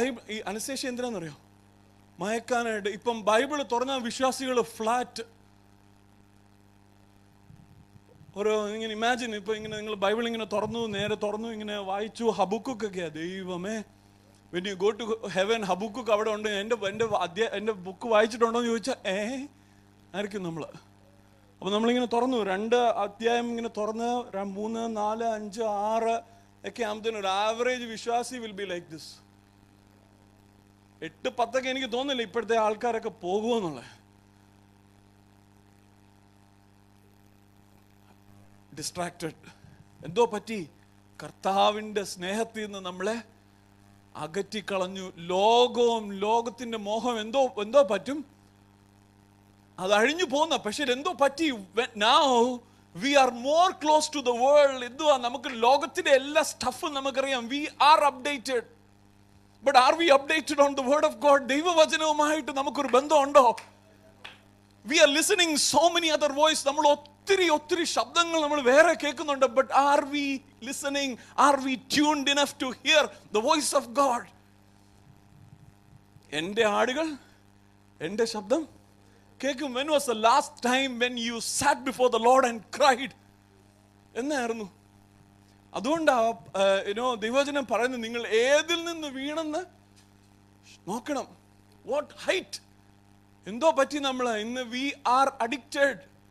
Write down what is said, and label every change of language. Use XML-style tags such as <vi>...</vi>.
<ml>ഈ അനസ്തേഷ്യ എന്തിനാണെന്നറിയോ? മയക്കാനായിട്ട്. ഇപ്പം ബൈബിൾ തുറന്ന വിശ്വാസികൾ ഫ്ലാറ്റ്. ഇങ്ങനെ ഇമാജിൻ, ഇപ്പൊ ഇങ്ങനെ നിങ്ങൾ ബൈബിൾ ഇങ്ങനെ നേരെ തുറന്നു ഇങ്ങനെ വായിച്ചു. ഹബക്കുക്കൊക്കെയാ.</ml> <en>ദൈവമേ, when you go to heaven,</en> <ml>Habakkuk അവിടെ ഉണ്ട്. എൻ്റെ ബുക്ക് വായിച്ചിട്ടുണ്ടോ എന്ന് ചോദിച്ചാൽ ആയിരിക്കും നമ്മൾ. അപ്പോൾ നമ്മളിങ്ങനെ തുറന്നു 2 അധ്യായം ഇങ്ങനെ തുറന്ന് 3, 4, 5, 6 ഒക്കെ ആകുമ്പോഴത്തേനും ഒരു ആവറേജ് വിശ്വാസി</ml> <en>Will be like this.</en> <ml>8, 10 ഒക്കെ എനിക്ക് തോന്നുന്നില്ല ഇപ്പോഴത്തെ ആൾക്കാരൊക്കെ പോകുമെന്നുള്ളത്. ഡിസ്ട്രാക്റ്റഡ്. എന്തോ പറ്റി? കർത്താവിൻ്റെ സ്നേഹത്തിൽ നിന്ന് നമ്മളെ അകറ്റിക്കളഞ്ഞു. ലോകത്തിന്റെ മോഹം എന്തോ പറ്റും, അത് അഴിഞ്ഞു പോകുന്ന. പക്ഷെ എന്തോ പറ്റി?</ml> <en>now we are more close to the world.</en> <ml>എന്തുവാ? നമുക്ക് ലോകത്തിന്റെ എല്ലാ സ്റ്റഫും നമുക്കറിയാം.</ml> <en>we are updated, but are we updated on the word of God?</en> <ml>ദൈവവചനവുമായിട്ട് നമുക്കൊരു ബന്ധമുണ്ടോ?</ml> <en>we are listening so many other voice.</en> <ml>നമ്മൾ ഒത്തിരി ശബ്ദങ്ങൾ നമ്മൾ വേറെ കേൾക്കുന്നുണ്ട്.</ml> <en>but are we listening? are we tuned enough to hear the voice of God?</en> <ml>എൻ്റെ ആടുകൾ എൻ്റെ ശബ്ദം കേൾക്കും.</ml> <en>when was the last time when you sat before the Lord and cried? എന്നായിരുന്നു?</en> <ml>അതുകൊണ്ടാ ദൈവവചനം പറയുന്നത്, നിങ്ങൾ ഏതിൽ നിന്ന് വീണെന്ന് നോക്കണം.</ml> <en>what height,</en> <ml>എന്തോ പറ്റി നമ്മൾ ഇന്ന്</ml> <en>We are addicted.</en>